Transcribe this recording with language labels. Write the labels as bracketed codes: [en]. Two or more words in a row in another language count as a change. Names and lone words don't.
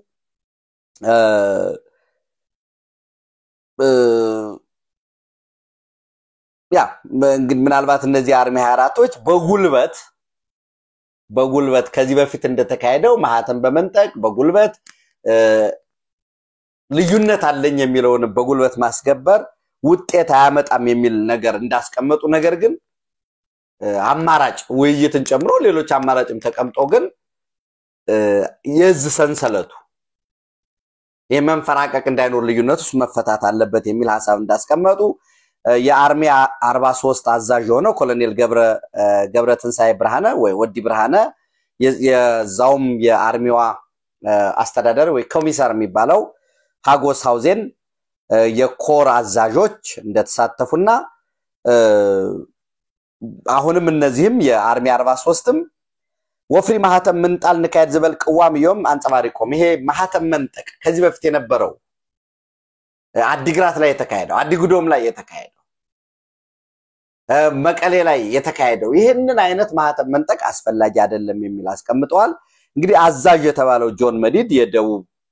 [am] ያ ምናልባት እነዚህ አርሚ 24ቶች በጉልበት ከዚህ በፊት እንደተካሄደው ማህተም በመንጠቅ በጉልበት ልዩነት አለኝ የሚለውን በጉልበት ማስገበር ውጤት አያመጣም የሚል ነገር እንዳስቀመጡ ነገር ግን አማራጭ ውይይትን ጨምሮ ሌሎች አማራጭም ተቀምጦ ግን የዝ ሰንሰለቱ የመንፈራቀቅ እንዳይኖር ልዩነቱስ መፈታት አለበት የሚል ሐሳብ እንዳስቀመጡ የአርሚ 43 አዛዥ ሆነው ኮሎኔል ገብረ ትንሳኤ ብርሃነ ወይ ወዲ ብርሃነ የዛውም የአርሚዋ አስተዳደር ወይ ኮሚሳር የሚባለው ሃጎስ ሃውዜን የኮር አዛዦች እንደተሳተፉና አሁንም እነዚህም የአርሚ 43ም [ti] ወፍሪ ማህተም ምንጣል ንካይድ ዝበል ቅዋም ይዮም አንጸባሪቆም [am] ይሄ ማህተም መንጠቅ ከዚህ በፊት የነበረው አዲግራት ላይ የተካሄደው አዲጉዶም ላይ የተካሄደው መቀሌ ላይ የተካሄደው ይሄንን አይነት ማህተም መንጠቅ አስፈላጊ አይደለም የሚል አስቀምጠዋል እንግዲህ አዛዥ የተባለው ጆን መዲድ የደቡብ